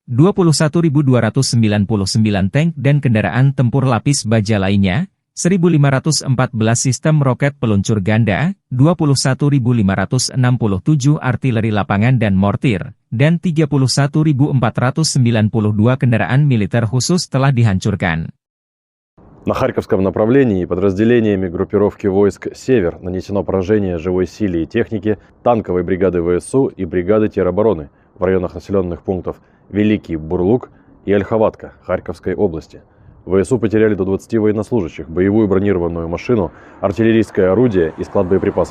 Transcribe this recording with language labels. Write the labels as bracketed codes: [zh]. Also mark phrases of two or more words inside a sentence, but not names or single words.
[id] 21.299 tank dan kendaraan tempur lapis baja lainnya, 1.514 sistem roket peluncur ganda, 21.567 artileri lapangan dan mortir, dan 31.492 kendaraan militer khusus telah dihancurkan. [ru] На Харьковском направлении подразделениями группировки войск «Север» нанесено поражение живой силе и технике танковой бригады ВСУ и бригады теробороны в районах населенных пунктов Великий Бурлук и Ольховатка Харьковской области. ВСУ потеряли до 20 военнослужащих, боевую бронированную машину, артиллерийское орудие и склад боеприпасов.